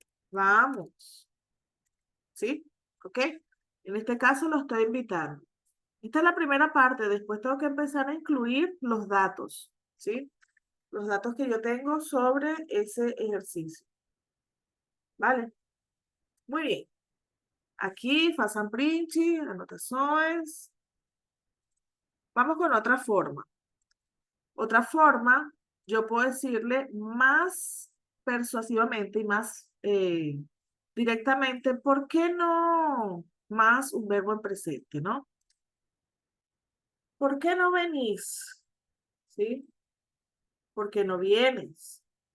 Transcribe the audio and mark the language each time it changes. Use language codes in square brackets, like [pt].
[es] Vamos. ¿Sí? ¿Ok? En este caso lo estoy invitando. Esta es la primera parte. Después tengo que empezar a incluir los datos. ¿Sí? Los datos que yo tengo sobre ese ejercicio. ¿Vale? Muy bien. Aquí, [pt] façam print, anotações. [es] Vamos con otra forma. Otra forma, yo puedo decirle más persuasivamente y más directamente, ¿por qué no más un verbo en presente, no? ¿Por qué no venís? ¿Sí? ¿Por qué no vienes?